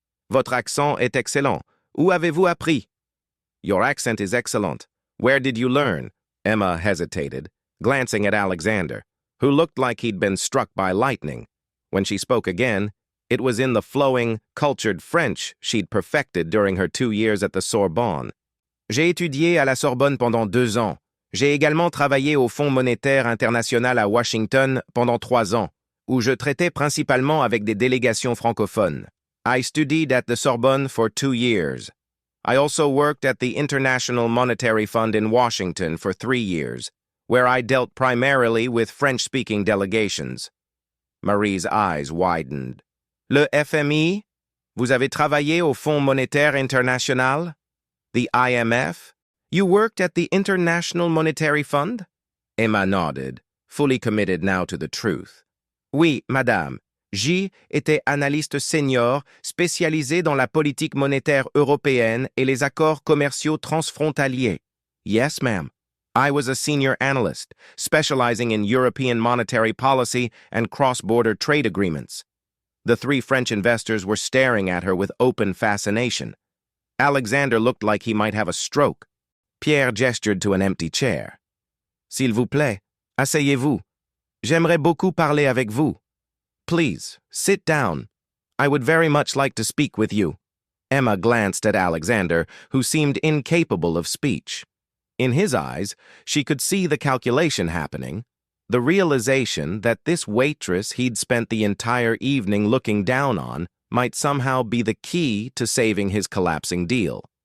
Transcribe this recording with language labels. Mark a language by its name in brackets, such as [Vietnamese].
[French] "Votre accent est excellent. Où avez-vous appris?" [English] "Your accent is excellent. Where did you learn?" Emma hesitated, glancing at Alexander, who looked like he'd been struck by lightning. When she spoke again, it was in the flowing, cultured French she'd perfected during her 2 years at the Sorbonne. [French] "J'ai étudié à la Sorbonne pendant 2 ans. J'ai également travaillé au Fonds monétaire international à Washington pendant 3 ans, où je traitais principalement avec des délégations francophones. [English] I studied at the Sorbonne for 2 years. I also worked at the International Monetary Fund in Washington for 3 years, where I dealt primarily with French-speaking delegations." Marie's eyes widened. [French] "Le FMI? Vous avez travaillé au Fonds monétaire international? [English] The IMF? You worked at the International Monetary Fund?" Emma nodded, fully committed now to the truth. [French] "Oui, madame. J'y étais analyste senior, spécialisé dans la politique monétaire européenne et les accords commerciaux transfrontaliers." [English] "Yes, ma'am. I was a senior analyst, specializing in European monetary policy and cross-border trade agreements." The 3 French investors were staring at her with open fascination. Alexander looked like he might have a stroke. Pierre gestured to an empty chair. [French] "S'il vous plaît, asseyez-vous. J'aimerais beaucoup parler avec vous." [English] "Please, sit down. I would very much like to speak with you." Emma glanced at Alexander, who seemed incapable of speech. In his eyes, she could see the calculation happening, the realization that this waitress he'd spent the entire evening looking down on might somehow be the key to saving his collapsing deal.